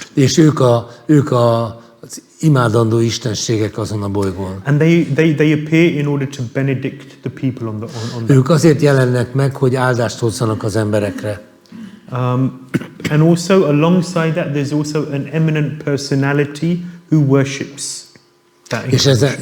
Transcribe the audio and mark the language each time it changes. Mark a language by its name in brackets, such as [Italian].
[Hungarian] És ők az imádandó istenségek azon a bolygón. [English] And they appear in order to benedict the people on that. [Hungarian] Ők azért jelennek meg, hogy áldást hozzanak az emberekre. [English] And also alongside that, there's also an eminent personality who worships that incarnation.